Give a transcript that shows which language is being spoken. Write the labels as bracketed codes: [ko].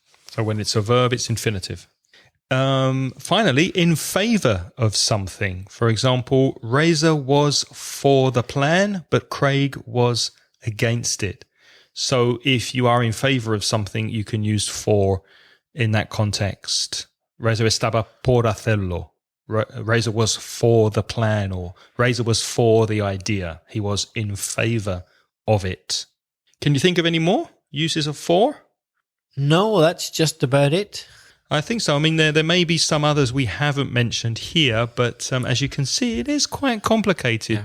[en] So when it's a verb, it's infinitive. Finally, in favor of something. For example, Reza was for the plan, but Craig was against it. So if you are in favor of something, you can use for in that context. [es] Reza estaba por hacerlo. [en] Reza was for the plan, or Reza was for the idea. He was in favor of it. Can you think of any more uses of for? No, that's just about it. I think so. I mean, there may be some others we haven't mentioned here, but as you can see, it is quite complicated. Yeah.